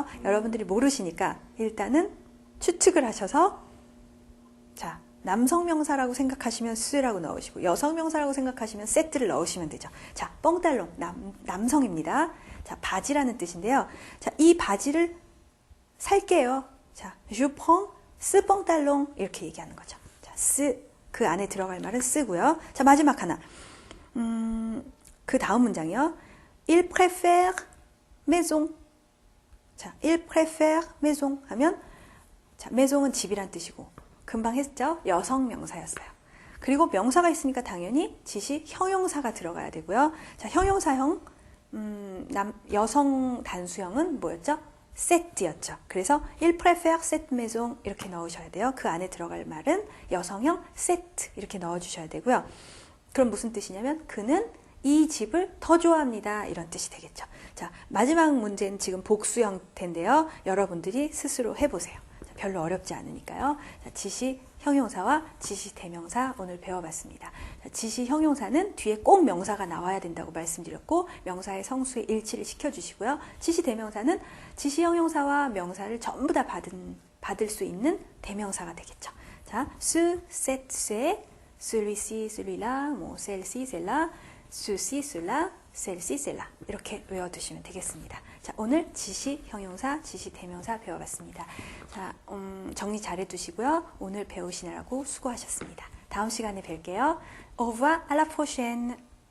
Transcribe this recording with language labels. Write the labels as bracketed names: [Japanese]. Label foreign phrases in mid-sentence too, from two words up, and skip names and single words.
[Korean] 여러분들이 모르시니까 일단은 추측을 하셔서 자, 남성 명사라고 생각하시면 스라고 넣으시고 여성 명사라고 생각하시면 세트를 넣으시면 되죠. 자, 뻥달롱 남성입니다. 자, 바지라는 뜻인데요. 자, 이 바지를 살게요. 자, [French] je prends ce pantalon [Korean] 이렇게 얘기하는 거죠. 자, 그 안에 들어갈 말은 쓰고요. 자, 마지막 하나. 그 다음 문장이요. [French] Il préfère maison. [Korean] 자, [French] il préfère maison [Korean] 하면 자, maison은 집이란 뜻이고 금방 했죠? 여성 명사였어요. 그리고 명사가 있으니까 당연히 지시 형용사가 들어가야 되고요. 자, 형용사형 여성 단수형은 뭐였죠? set였죠. 그래서 [French] il préfère cette maison [Korean] 이렇게 넣으셔야 돼요. 그 안에 들어갈 말은 여성형 set 이렇게 넣어주셔야 되고요. 그럼 무슨 뜻이냐면 그는 이 집을 더 좋아합니다. 이런 뜻이 되겠죠. 자, 마지막 문제는 지금 복수형태인데요. 여러분들이 스스로 해보세요. 별로 어렵지 않으니까요. 자, 지시 형용사와 지시 대명사 오늘 배워봤습니다. 자, 지시 형용사는 뒤에 꼭 명사가 나와야 된다고 말씀드렸고 명사의 성수의 일치를 시켜주시고요. 지시 대명사는 지시 형용사와 명사를 전부 다 받을 수 있는 대명사가 되겠죠. 자, [French] ce, cette, c'est, celui-ci, celui-là, 뭐 celle-ci, celle-là, ceci, cela, celle-ci, celle-là [Korean] 이렇게 외워두시면 되겠습니다. 자, 오늘 지시 형용사, 지시 대명사 배워봤습니다. 자, 정리 잘 해두시고요. 오늘 배우시느라고 수고하셨습니다. 다음 시간에 뵐게요. [French] Au revoir, à la prochaine.